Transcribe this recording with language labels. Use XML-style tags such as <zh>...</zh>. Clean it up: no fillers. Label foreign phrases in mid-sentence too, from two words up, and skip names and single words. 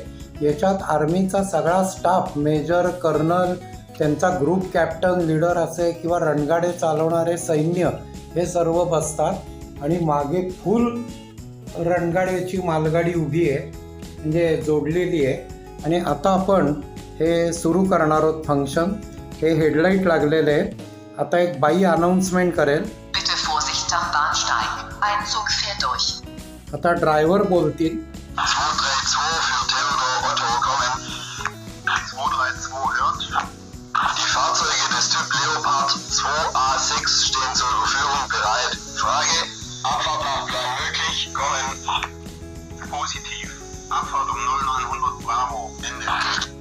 <mr>याच्यात आर्मीचा सगळा स्टाफ, मेजर, कर्नल, त्यांचा</mr> <en>group captain,</en> <mr>लीडर असे किंवा रणगाडे चालवणारे सैन्य हे सर्व बसतात आणि मागे फुल रणगाड्याची मालगाडी उभी आहे, म्हणजे जोडलेली आहे. आणि आता आपण हे सुरू करणार आहोत फंक्शन. हे हेडलाईट लागलेले आहेत. आता एक बाई अनाउन्समेंट करेल.</mr> <de>Bitte Vorsicht am Bahnsteig. Ein Zug fährt durch.</de> <mr>आता ड्रायव्हर बोलतील.</mr> <de>232 für Theodor Otto kommen. 232 hört. Die Fahrzeuge des Typ Leopard 2A6 stehen zur Durchführung bereit. Frage: Abfahrt nach Plan möglich? Kommen. Positiv. Abfahrt um 0900 Bravo. Ende.</de>